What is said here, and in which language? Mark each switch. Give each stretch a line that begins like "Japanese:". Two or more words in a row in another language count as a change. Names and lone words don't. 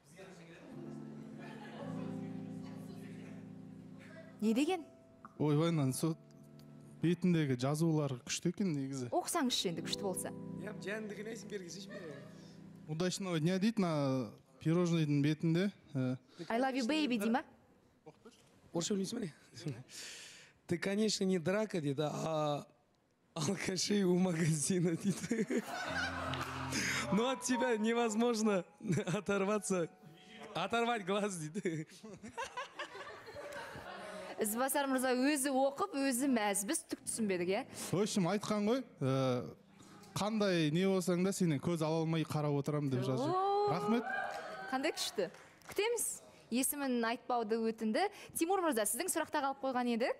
Kazakh: Не деген? Ойбайнан, сол бетіндегі жазулар күшті екен негізі. Оқысаңызшы енді күшті болса. Жәндігін есін бергізші ме?
Russian: Удачного дня
Kazakh: дейді, пирожныйдың бетінде.
English: I love you, baby,
Kazakh: дей ма? Орысша білмейсің ме?
Russian: Ты, конечно, не драка, дейді, а алкашей у магазина, дейді. Но от тебя невозможно оторвать глаз,
Kazakh: дейді. Ізбасар мырза өзі оқып, өзі мәз, біз түк түсінбедік, е?
Russian: В общем,
Kazakh: айтқан ғой, қандай не болсаң да сенен көз ала алмай қарап отырамын деп жазып. Рахмет. Қандай күшті. Күтеміз. Есімін айтпауды өтінді. Тимур мырза, сіздің сұрақта қалып қойған едік.